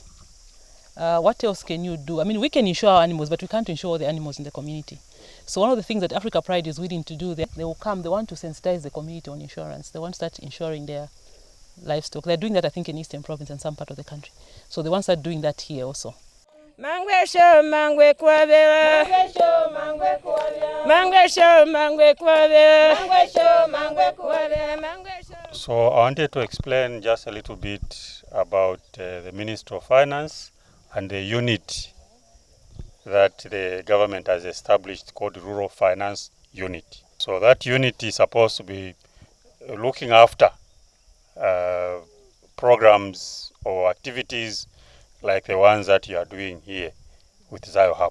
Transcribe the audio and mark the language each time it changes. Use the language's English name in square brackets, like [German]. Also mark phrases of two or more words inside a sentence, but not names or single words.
[English] What else can you do? I mean, we can insure our animals, but we can't insure all the animals in the community. So one of the things that Africa Pride is willing to do, they will come, they want to sensitize the community on insurance. They want to start insuring their livestock. They're doing that, I think, in Eastern Province and some part of the country. So they want to start doing that here also. Mangwesho mangwe kwabera. Mangwesho mangwe kwabera. So I wanted to explain just a little bit about the Ministry of Finance and the unit that the government has established called Rural Finance Unit. So that unit is supposed to be looking after programs or activities like the ones that you are doing here with Zayohub'S.